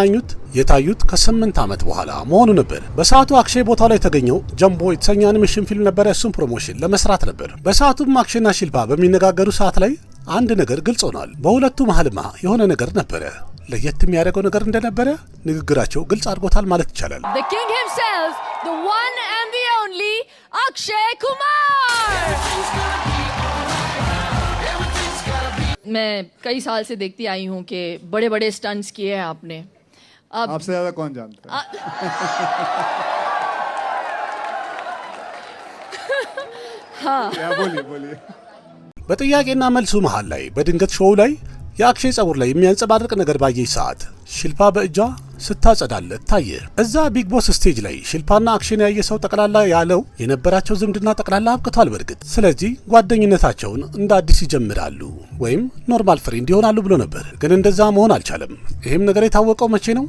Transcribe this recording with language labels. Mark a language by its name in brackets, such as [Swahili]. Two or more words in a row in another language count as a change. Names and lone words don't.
[Amharic] የታዩት ከ8 ዓመት በኋላ መሆኑ ነበር። በሰዓቱ አክሼይ ቦታው ላይ የተገኘው ጀምቦ የተሰኘ አኒሜሽን ፊልም ነበረ። እሱም ፕሮሞሽን ለመስራት ነበር። በሰዓቱም አክሼይና ሺልፓ በሚነጋገሩ ሰዓት ላይ አንድ ነገር ግልጽ ሆኗል። በሁለቱ መሃልማ የሆነ ነገር ነበረ። ለየት የሚያደርገው ነገር እንደነበረ ንግግራቸው ግልጽ አድርጎታል ማለት ይቻላል። [English] The king himself, the one and the only Akshay Kumar. [Hindi] मैं कई साल से देखती आई हूँ कि बड़े-बड़े स्टंट्स किए हैं आपने। आपसे ज्यादा कौन जानता है? हाँ। क्या बोलिए [Amharic] በጥያቄና መልሱ መሃል ላይ በድንገት ሾው ላይ የአክሼይ ጸጉር ላይ የሚያንጸባርቅ ነገር ባየች ሰዓት ሺልፓ በእጇ ስታጸዳለት ታየ። እዛ ቢግ ቦስ ስቴጅ ላይ ሺልፓና አክሼን ያየ ሰው ጠቅላላ ያለው የነበራቸው ዝምድና ጠቅላላ አብቅቷል በእርግጥ። ስለዚህ ጓደኝነታቸውን እንደ አዲስ ይጀምራሉ ወይም [English] normal friend [Amharic] ይሆናሉ ብሎ ነበር። ግን እንደዛ መሆን አልቻለም። ይህም ነገር የታወቀው መቼ ነው?